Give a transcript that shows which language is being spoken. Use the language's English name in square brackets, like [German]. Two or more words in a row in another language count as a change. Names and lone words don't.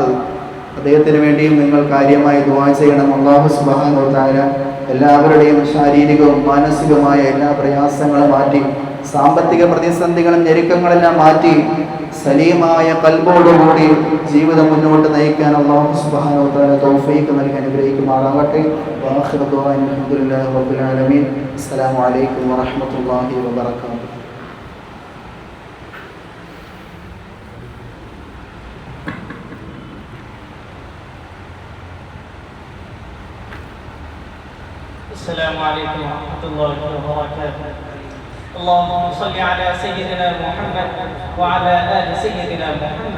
[Malayalam] അദ്ദേഹത്തിന് വേണ്ടിയും നിങ്ങൾ കാര്യമായി ദുആ ചെയ്യണം. [Arabic] الله سبحانه وتعالى [Malayalam] എല്ലാവരുടെയും ശാരീരികവും മാനസികവുമായ എല്ലാ പ്രയാസങ്ങളും മാറ്റി, സാമ്പത്തിക പ്രതിസന്ധികളും ഞെരുക്കങ്ങളെല്ലാം മാറ്റി സലീമായ ഖൽബോടുകൂടി ജീവിതം മുന്നോട്ട് നയിക്കാൻ [Arabic] الله سبحانه وتعالى [Malayalam] തൗഫീഖ് നൽകി അനുഗ്രഹിക്കുമാറാകട്ടെ. [Arabic] وآخر دعاء الحمد لله رب العالمين. السلام عليكم ورحمة الله وبركاته. السلام عليكم ورحمة الله وبركاته. اللهم صل على سيدنا محمد وعلى آل سيدنا محمد.